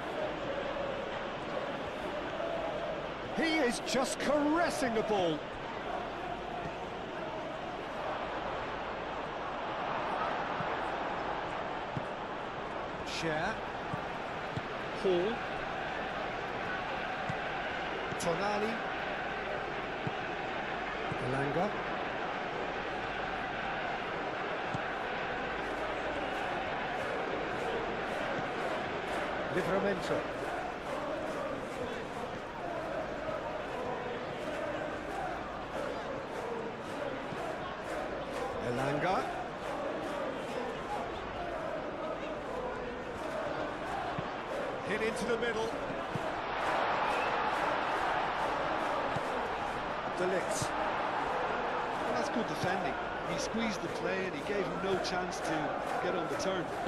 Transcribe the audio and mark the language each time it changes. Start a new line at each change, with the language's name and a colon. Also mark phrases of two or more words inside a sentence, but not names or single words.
English: He is just caressing the ball. Share. Hall. Tonali. Elanga. Livramento. Elanga. Hit into the middle. De Ligt. Well, that's good defending. He squeezed the play and he gave him no chance to get on the turn.